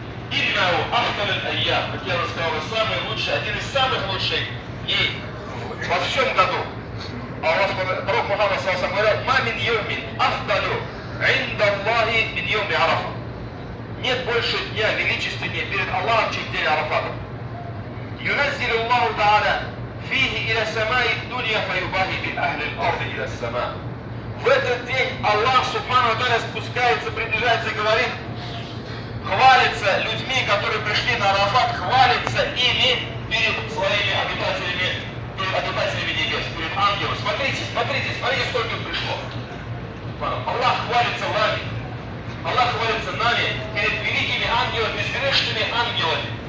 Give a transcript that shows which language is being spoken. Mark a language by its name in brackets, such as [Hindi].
[Arabic] Иннау ахталь айям, [Russian] как я рассказал, самый лучший, один из самых лучших дней во всем году. Пророк Мухаммад саллаллаху говорил: [Arabic] «Ма мин йомин афдалю инда Аллахи мин йоми Арафа». [Russian] Нет больше дня величественнее перед Аллахом, чем день Арафата. [Arabic] ينزل الله تعالى فيه إلى سماء الدنيا فيباهي بأهل الأرض إلى السماء. [Russian] В этот день Аллах Субхану ва Тааля спускается, приближается и говорит, хвалится людьми, которые пришли на Арафат, хвалится ими перед своими обитателями, перед обитателями небес, перед ангелами. Смотрите, сколько пришло. Аллах хвалится вами, Аллах хвалится нами перед великими ангелами, безгрешными ангелами.